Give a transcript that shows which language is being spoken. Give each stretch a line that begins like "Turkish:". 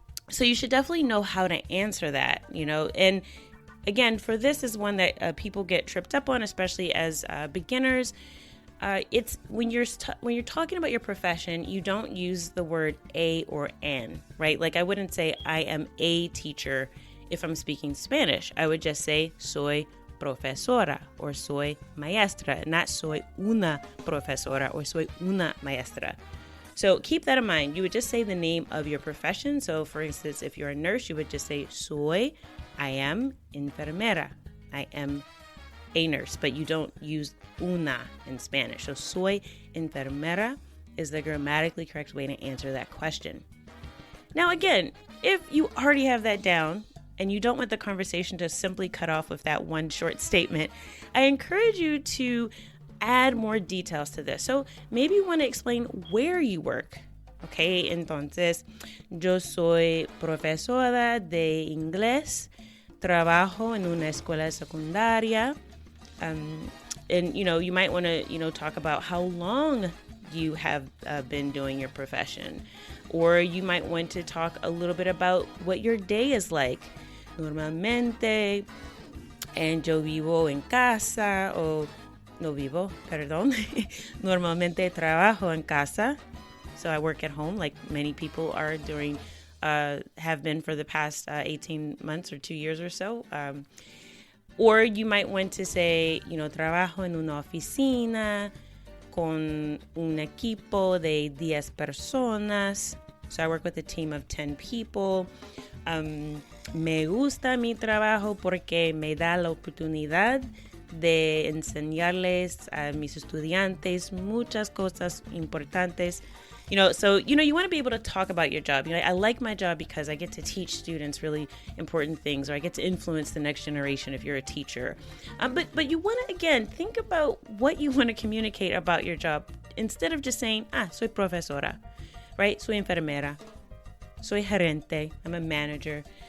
English: So you should definitely know how to answer that, And again, for this is one that people get tripped up on, especially as beginners. It's when you're talking about your profession, you don't use the word a or an, right? Like, I wouldn't say I am a teacher if I'm speaking Spanish. I would just say
Spanish: soy profesora or soy maestra, not soy una profesora or soy una maestra.
English: So keep that in mind. You would just say the name of your profession. So for instance, if you're a nurse, you would just say I am enfermera. I am a nurse, but you don't use una in Spanish. So
Spanish: soy enfermera
English: is the grammatically correct way to answer that question. Now, again, if you already have that down, and you don't want the conversation to simply cut off with that one short statement, I encourage you to add more details to this. So maybe you want to explain where you work.
Spanish: Okay, entonces, yo soy profesora de inglés, trabajo en una escuela secundaria.
English: And, you might want to, talk about how long you have been doing your profession. Or you might want to talk a little bit about what your day is like.
Spanish: Normalmente, and yo vivo en casa, o no vivo, perdón. Normalmente trabajo en casa.
English: So I work at home like many people are have been for the past 18 months or 2 years or so. Or you might want to say,
Spanish: trabajo en una oficina con un equipo de 10 personas.
English: So I work with a team of 10 people.
Spanish: Me gusta mi trabajo porque me da la oportunidad de enseñarles a mis estudiantes muchas cosas importantes.
English: So, you want to be able to talk about your job. I like my job because I get to teach students really important things, or I get to influence the next generation if you're a teacher. But you want to, again, think about what you want to communicate about your job instead of just saying,
Spanish: soy profesora,
English: right?
Spanish: Soy enfermera. Soy gerente.
English: I'm a manager.